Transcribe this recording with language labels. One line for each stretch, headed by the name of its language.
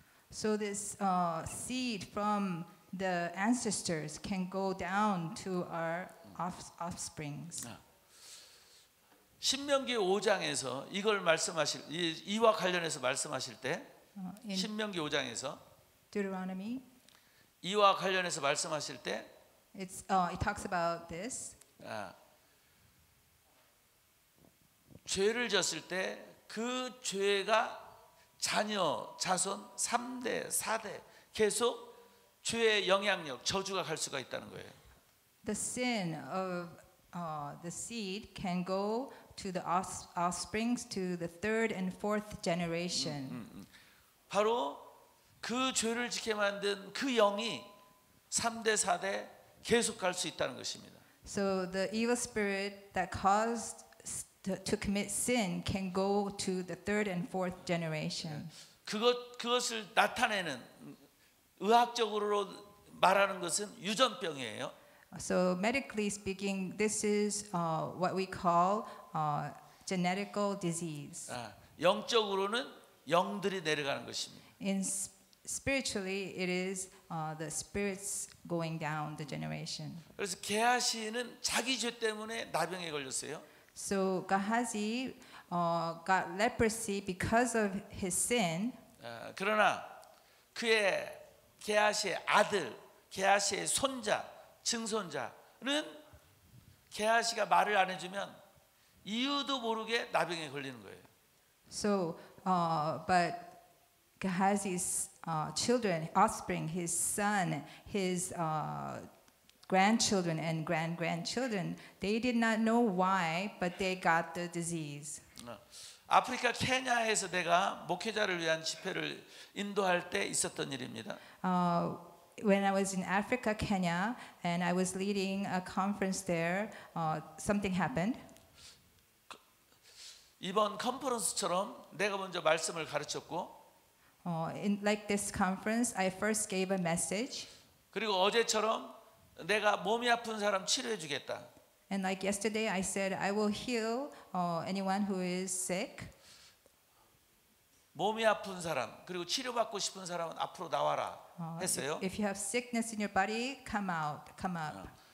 English: So this seed from the ancestors can go down to our offsprings.
Korean: 신명기 5장에서 이걸 이와 관련해서 말씀하실 때
English: In
Korean: 신명기 5장에서
English: Deuteronomy,
Korean: 이와 관련해서 말씀하실 때
English: it talks about this.
Korean: 죄를 졌을 때 그 죄가 자녀, 자손 3대, 4대 계속 죄의 영향력, 저주가 갈 수가 있다는 거예요.
English: The sin of the seed can go to the offsprings to the third and fourth generation.
Korean: 바로 그 죄를 짓게 만든 그 영이 3대, 4대 계속 갈 수 있다는 것입니다.
English: So the evil spirit that caused to commit sin can go to the third and fourth generation.
Korean: 그것을 나타내는 의학적으로 말하는 것은 유전병이에요.
English: So medically speaking, this is what we call genetical disease.
Korean: 영적으로는 영들이 내려가는 것입니다.
English: In spiritually, it is the spirits going down the generation.
Korean: 그래서 게하시는 자기 죄 때문에 나병에 걸렸어요.
English: So Gehazi got leprosy because of his sin.
Korean: 그러나 그의 게하시의 아들, 게하시의 손자, 증손자는 게하시가 말을 안 해주면 이유도 모르게 나병에 걸리는 거예요.
English: So, but Gehazi's children, offspring, his son, his grandchildren and grandchildren, they did not know why, but they got the disease.
Korean: 아프리카 케냐에서 내가 목회자를 위한 집회를 인도할 때 있었던 일입니다.
English: When I was in Africa, Kenya, and I was leading a conference there, something happened.
Korean: 이번 컨퍼런스처럼 내가 먼저 말씀을 가르쳤고,
English: In like this conference, I first gave a message.
Korean: 그리고 어제처럼 내가 몸이 아픈 사람 치료해 주겠다.
English: And like yesterday, I said, I will heal anyone who is sick.
Korean: 몸이 아픈 사람 그리고 치료받고 싶은 사람은 앞으로 나와라 했어요.
English: If you have sickness in your body, come out, come up.